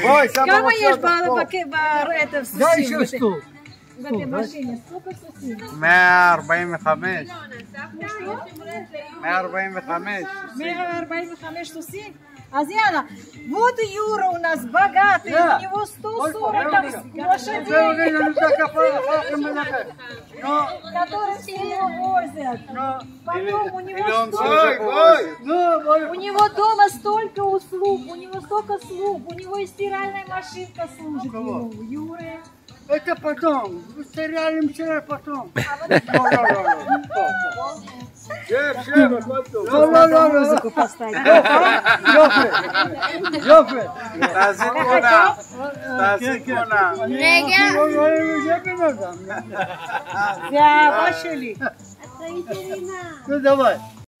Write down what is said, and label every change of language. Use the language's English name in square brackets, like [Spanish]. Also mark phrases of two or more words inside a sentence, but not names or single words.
[Hebrew] בואי, סבא כמה יש די בסוסים? ששתו. במשין, сколько סוסים? 145. 145 סוסים? אז יאללה, [Russian] вот Юра у нас богатый, у него 140 там лошадей, которые все его возят. Потом у него дома столько услуг, у него столько слуг, у него и стиральная машинка служит ему, Юры. Это потом, стиральным вчера потом. [Hebrew] לא, [Russian] Музыку поставить. [Hebrew] יופי. תעשי תמונה. תעשי תמונה. רגע. זה האהבה שלי. נו, [Russian] давай.